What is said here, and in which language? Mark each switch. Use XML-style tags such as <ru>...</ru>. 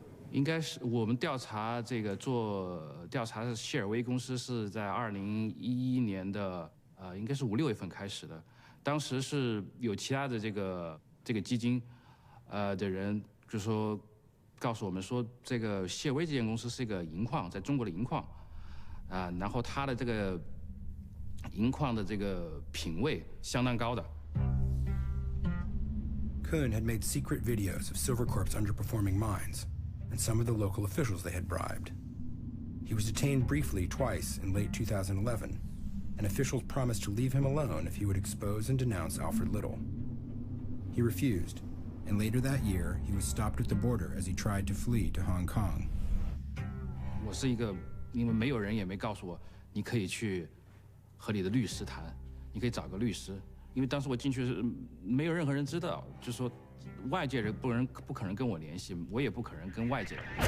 <zh>应该是我们调查做调查的谢尔威公司是在2011年的应该是5、6月份开始的，当时是有其他的这个基金的人就说告诉我们说这个谢尔威这间公司是一个银矿，在中国的银矿然后它的这个银矿的这个品位相当高的。</zh> <en>Kun had made secret videos of Silvercorp's underperforming mines and some of the local officials they had bribed. He was detained briefly twice in late 2011, and officials promised to leave him alone if he would expose and denounce Alfred Little. He refused, and later that year, he was stopped at the border as he tried to flee to Hong Kong.</en> <zh>我是一个，因为没有人也没告诉我，你可以去和你的律师谈，你可以找个律师，因为当时我进去是没有任何人知道，就说。外界人不可能跟我联系，我也不可能跟外界。</zh>